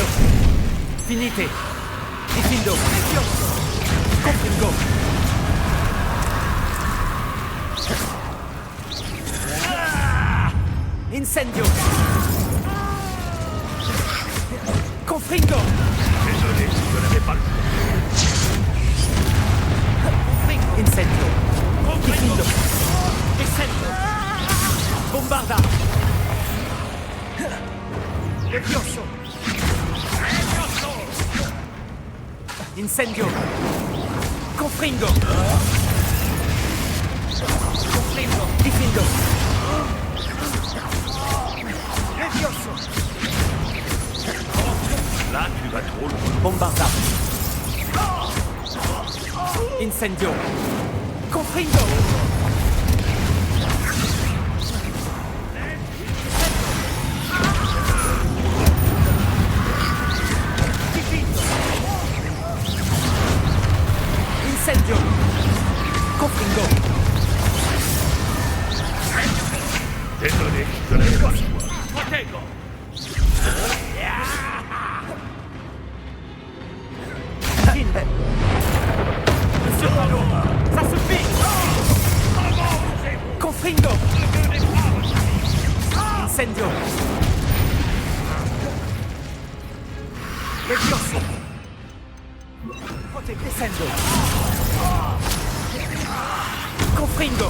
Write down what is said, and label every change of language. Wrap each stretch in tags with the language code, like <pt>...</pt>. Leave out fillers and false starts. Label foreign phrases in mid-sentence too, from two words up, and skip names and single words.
<la>Finite. Diffindo. Confringo. Incendio. Confringo.</la> <fr>désolé, je n'avais pas le</fr> <la>Incendio. Diffindo. Incendio. Bombarda. Levioso. Incendio. Confringo. Confringo. Diffindo. Levioso.</la> <fr>Là, tu vas trop loin.</fr> <la>Bombarda. Incendio. Confringo. Diffindo. Incendio. Confringo.</la> <fr>Désolé, je n'avais pas le choix.</fr> <la>Protego.</la> <fr>Monsieur Palo, ça suffit.</fr> <la>Confringo. Incendio. Levioso. Descendo. Confringo.</la>